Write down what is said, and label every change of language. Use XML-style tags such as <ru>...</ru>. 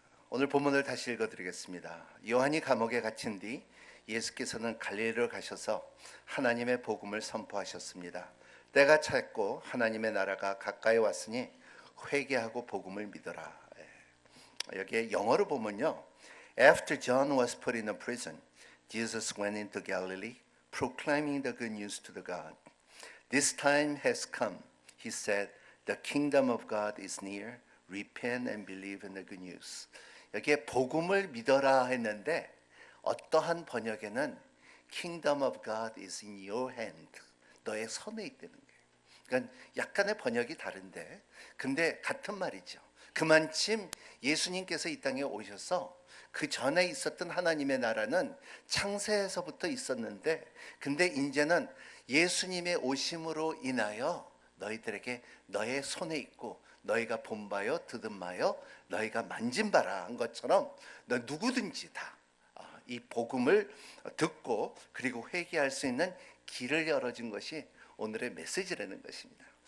<ko>오늘 본문을 다시 읽어드리겠습니다. 요한이 감옥에 갇힌 뒤 예수께서는 갈릴리로 가셔서 하나님의 복음을 선포하셨습니다. 때가 찼고 하나님의 나라가 가까이 왔으니 회개하고 복음을 믿어라. 여기에 영어로 보면요,</ko> <en>After John was put in a prison, Jesus went into Galilee, proclaiming the good news to the God. This time has come, he said, the kingdom of God is near. Repent and believe in the good news.</en> <ko>여기에 복음을 믿어라 했는데 어떠한 번역에는</ko> <en>Kingdom of God is in your hand.</en> <ko>너의 손에 있다는 거예요. 그러니까 약간의 번역이 다른데 근데 같은 말이죠. 그만큼 예수님께서 이 땅에 오셔서 그 전에 있었던 하나님의 나라는 창세에서부터 있었는데 근데 이제는 예수님의 오심으로 인하여 너희들에게 너의 손에 있고 너희가 본 바요 들은 바요 너희가 만진 바라 한 것처럼 너 누구든지 다 이 복음을 듣고 그리고 회개할 수 있는 길을 열어준 것이 오늘의 메시지라는 것입니다.</ko>